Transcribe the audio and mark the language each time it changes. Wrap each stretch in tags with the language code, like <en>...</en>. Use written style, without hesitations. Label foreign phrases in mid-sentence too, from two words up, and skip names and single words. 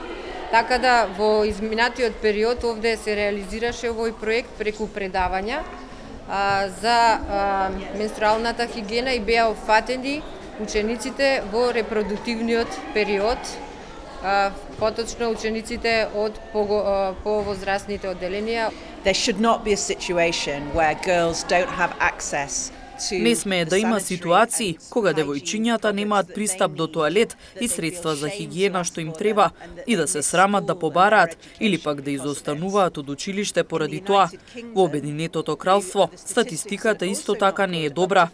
<mk>Така да во изминатиот период овде се реализираше овој проект преку предавања за менструалната хигиена и беа опфатени учениците во репродуктивниот период, поточно учениците од повозрастните одделенија.</mk> <en>There should not be a situation where girls don't have access.</en> <mk>Не смее да има ситуации кога девојчињата немаат пристап до тоалет и средства за хигиена што им треба и да се срамат да побараат или пак да изостануваат од училиште поради тоа. Во Обединетото кралство статистиката исто така не е добра.</mk>